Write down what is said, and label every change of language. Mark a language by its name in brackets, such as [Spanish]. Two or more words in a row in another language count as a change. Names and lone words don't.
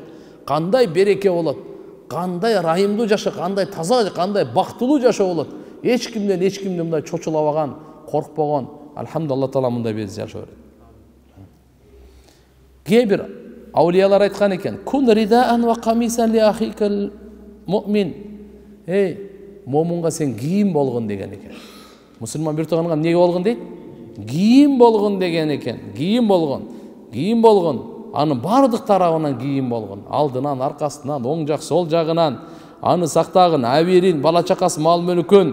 [Kyrgyz] Кандай береке болот? Кандай райымдуу жашоо, кандай таза, кандай бактылуу жашоо болот? Эч кимден мындай чочулабаган, коркпогон, алхамдулилlah Таала мындай биз жашоо берет. Кээ бир аулиялар айткан экен: [Arabic] "كن رداءً وقميصاً لأخيك المؤمن." [Kyrgyz] Момунга сен кийим болгон деген экен. Мусулман бир тууганга эмне болгон дейт? Кийим болгон деген экен. Кийим болгон. Анын бардык тарабынан кийим болгон. Алдынан, аркасынан, оң жак, сол жагынан аны сактагын, аберин, бала чакасы, мал мүлкүн.